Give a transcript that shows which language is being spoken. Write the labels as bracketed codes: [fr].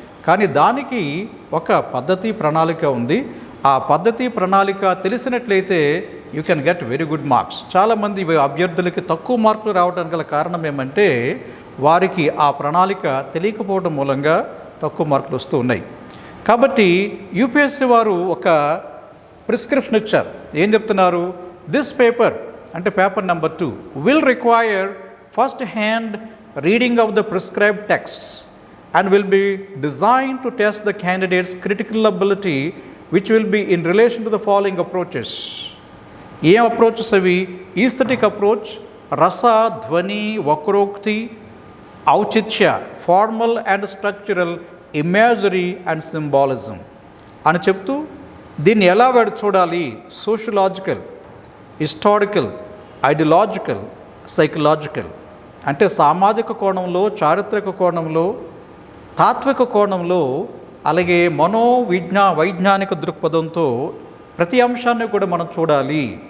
[te] కానీ దానికి ఒక పద్ధతి ప్రణాళిక ఉంది. ఆ పద్ధతి ప్రణాళిక తెలిసినట్లయితే [en] You can get very good marks. [te] చాలామంది అభ్యర్థులకి తక్కువ మార్కులు రావడానికి గల కారణం ఏమంటే వారికి ఆ ప్రణాళిక తెలియకపోవడం మూలంగా తక్కువ మార్కులు వస్తూ ఉన్నాయి. కాబట్టి యూపీఎస్సీ వారు ఒక ప్రిస్క్రిప్షన్ ఇచ్చారు. ఏం చెప్తున్నారు? [en] This paper అంటే paper number 2 will require first hand reading of the prescribed texts and will be designed to test the candidate's critical ability, which will be in relation to the following approaches. [te] ఏం approaches అవి? Aesthetic approach, రస, ధ్వని, వక్రోక్తి, ఔచిత్య, formal and structural, imagery and symbolism అని చెప్తూ దీన్ని ఎలా వాడు చూడాలి? సోషలాజికల్, హిస్టారికల్, ఐడియాలజికల్, సైకలాజికల్ అంటే సామాజిక కోణంలో, చారిత్రక కోణంలో, తాత్విక కోణంలో, అలాగే వైజ్ఞానిక దృక్పథంతో ప్రతి అంశాన్ని కూడా మనం చూడాలి.